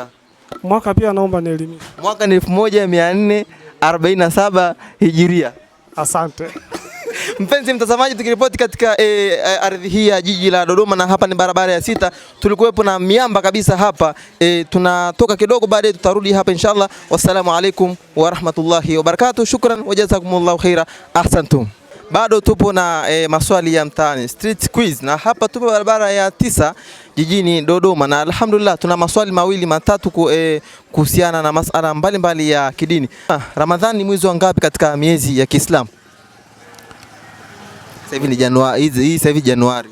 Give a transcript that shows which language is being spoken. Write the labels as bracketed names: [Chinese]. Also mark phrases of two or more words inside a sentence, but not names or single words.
[Swahili] Mwaka pia naomba nielimishe. Mwaka ni 1447 Hijiria. Asante. Mpenzi mtazamaji, tukiripoti katika ardhi hii ya jiji la Dodoma, na hapa ni barabara ya 6. Tulikuwepo na miamba kabisa hapa. Tunatoka kidogo, baadaye tutarudi hapa inshallah. [Arabic] والسلام عليكم ورحمة الله وبركاته شكرا وجزاكم الله خيرا. Ahsantum. [Swahili] Bado tupo na maswali ya mtaani, [English] street quiz, [Swahili] na hapa tupo barabara ya 9 jijini Dodoma, na alhamdulillah tuna maswali mawili matatu kuhusiana na masala mbalimbali ya kidini. Ramadhani ni mwezi wa ngapi katika miezi ya Kiislamu? Sasa hivi ni Januari, sasa hivi Januari.